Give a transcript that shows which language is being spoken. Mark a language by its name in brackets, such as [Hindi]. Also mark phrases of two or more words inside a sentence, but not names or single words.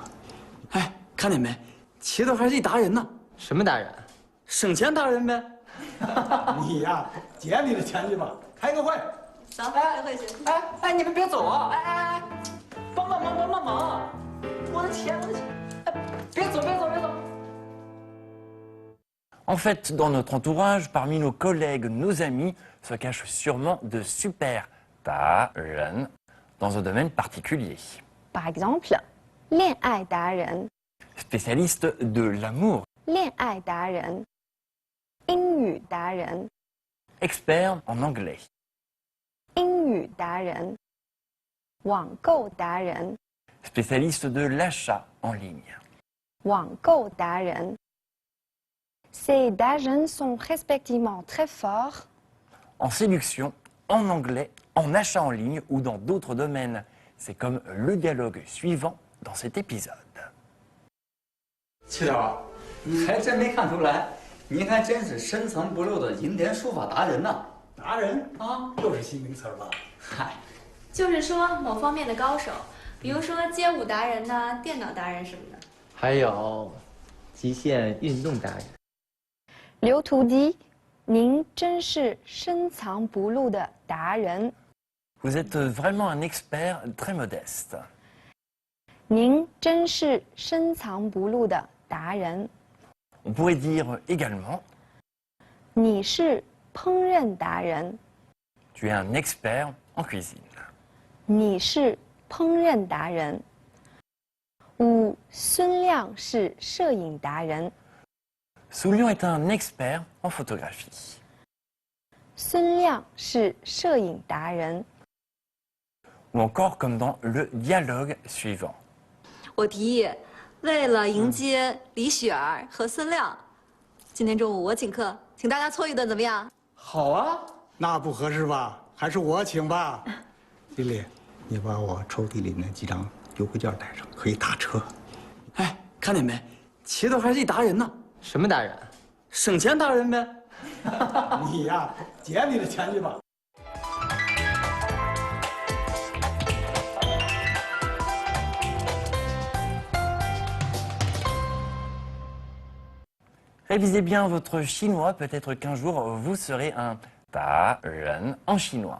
[Chinese] 哎，看见没？齐头还是一达人呢。什么达人？省钱达人呗。你呀，捡你的钱去吧，开个会。走，开会去。哎，你们别走啊！哎，帮忙！我的钱！哎，别走！ [French] En fait, dans notre entourage, parmi nos collègues, nos amis, se cachent sûrement de super darren dans un domaine particulier. Par exemple, [Chinese] 恋爱达人, [French] Spécialiste de l'amour, [Chinese] 恋爱达人, 英语达人, [French] expert en anglais, [Chinese] 英语达人, 网购达人, [French] spécialiste de l'achat en ligne. [Chinese] 网购达人. [French] Ces darren sont respectivement très forts en séduction, en anglais, en achat en ligne ou dans d'autres domaines. C'est comme le dialogue suivant dans cet épisode. [Chinese] 齐头，还真没看出来，您还真是深藏不露的银联书法达人呢。达人啊，又是新名词吧？嗨，就是说某方面的高手，比如说街舞达人呐、电脑达人什么的。还有极限运动达人。刘图dit, 您真是深藏不露的达人。 [French] Vous êtes vraiment un expert très modeste. [Chinese] 您真是深藏不露的达人。 [French] On pourrait dire également [Chinese] 你是烹饪达人。 [French] tu es un expert en cuisine. [Chinese] 你是烹饪达人。五，孙亮是摄影达人。 [French] Soulian est un expert en photographie. [Chinese] 孙亮是摄影达人。 [French] Ou encore comme dans le dialogue suivant. [Chinese] 我提议，为了迎接李雪儿和孙亮，今天中午我请客，请大家搓一顿，怎么样？好啊，那不合适吧？还是我请吧。丽丽，你把我抽屉里那几张优惠券带上，可以打车。哎，看见没？齐头还是一达人呢。什么达人？省钱达人呗。你呀，捡你的钱去吧。 [French] Révisez bien votre chinois, peut-être qu'un jour vous serez un darren en chinois.